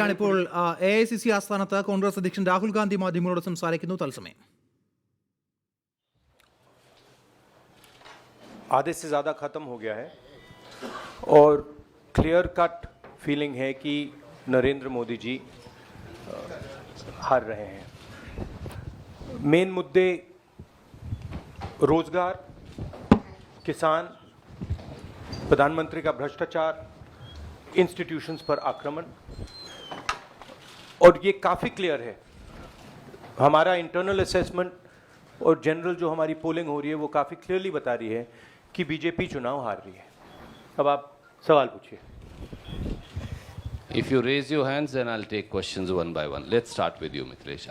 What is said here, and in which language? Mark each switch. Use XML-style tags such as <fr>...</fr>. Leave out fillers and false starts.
<ml>ഇപ്പോൾ AICC ആസ്ഥാനത്ത് കോൺഗ്രസ് അധ്യക്ഷൻ രാഹുൽ ഗാന്ധി മാധ്യമങ്ങളോട് സംസാരിക്കുന്നു. തത്സമയം</ml> <hi>आधे से ज़्यादा ख़त्म हो गया है और क्लियर कट फीलिंग है कि नरेंद्र मोदी जी हार रहे हैं. मेन मुद्दे रोजगार, किसान, प्रधानमंत्री का भ्रष्टाचार, इंस्टीट्यूशंस पर आक्रमण, और ये काफ़ी क्लियर है. हमारा इंटरनल असेसमेंट और जनरल जो हमारी पोलिंग हो रही है वो काफ़ी क्लियरली बता रही है कि बीजेपी चुनाव हार रही है. अब आप सवाल पूछिए.</hi> <en>If you raise your hands, then I'll take questions one by one. Let's start with you, Mithilesh.</en>